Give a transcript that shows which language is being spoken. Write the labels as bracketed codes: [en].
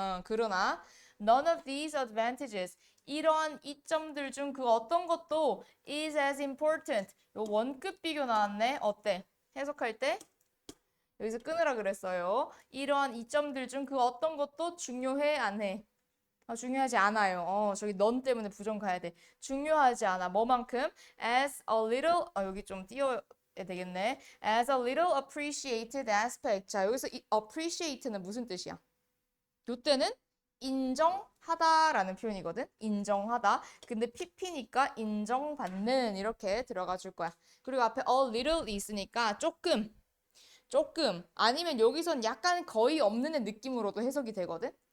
[ko] 그러나 none of these advantages 이러한 이점들 중 그 어떤 것도 is as important 요 원급 비교 나왔네. 어때? 해석할 때 여기서 끊으라 그랬어요. 이러한 이점들 중 그 어떤 것도 중요해 안 해? 중요하지 않아요. 저기 넌 때문에 부정 가야 돼. 중요하지 않아. 뭐만큼? As a little, 여기 좀 띄워야 되겠네. [en] As a little appreciated aspect. [ko] 자, 여기서 이 appreciate는 무슨 뜻이야? 요때는 인정하다라는 표현이거든. 인정하다. 근데 PP니까 인정받는 이렇게 들어가 줄 거야. 그리고 앞에 a little 있으니까 조금 아니면 여기선 약간 거의 없는 느낌으로도 해석이 되거든.